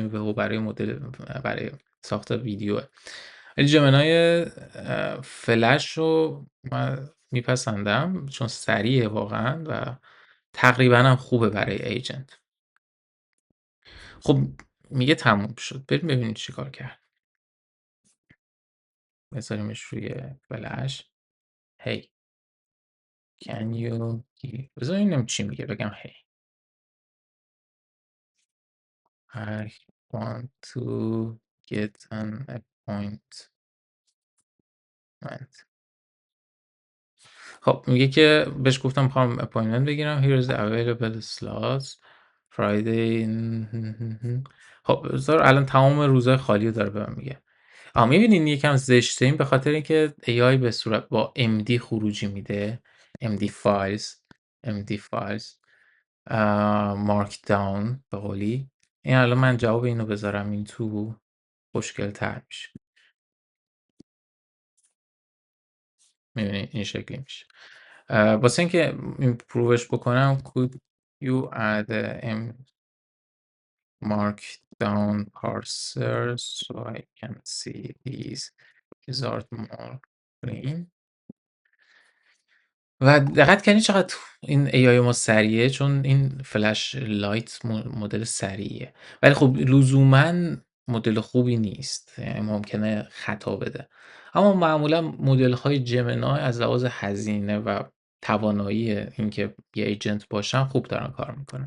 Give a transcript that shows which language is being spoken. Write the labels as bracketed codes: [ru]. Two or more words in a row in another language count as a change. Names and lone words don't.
[fa] این VO برای مدل، برای ساخت ویدیوه. ولی جمنای فلش رو من میپسندم چون سریعه واقعا و تقریبا هم خوبه برای ایجنت. خب میگه تموم شد، بریم ببینیم چی کار کرد. بذاریمش روی فلش. [en] هی can you [fa] بذار ببینیم چی میگه، بگم هی [en] I want to get an appointment. [fa] خب میگه که بهش گفتم میخوام اپاینتمنت بگیرم. [en] Here is the available slots Friday. [fa] خب بذار الان تمام روزهای خالی رو داره به من میگه. میبینین یکم زشته این به خاطر اینکه AI به صورت با MD خروجی میده. [en] MD files MD files markdown [fa] به قولی. این الان من جواب اینو بذارم این تو، خوشگل تر میشه. میبینی این شکلی میشه. واسه اینکه این پروفش بکنم [en] could you add a markdown parser so I can see these without more clean. [fa] و دقت کردین چقدر این AI ما سریعه؟ چون این فلش لایت مدل سریعیه، ولی خب لزوما مدل خوبی نیست، یعنی ممکنه خطا بده. اما معمولا مدل های جمنای از لحاظ هزینه و توانایی اینکه یه ایجنت باشن خوب دارن کار میکنن.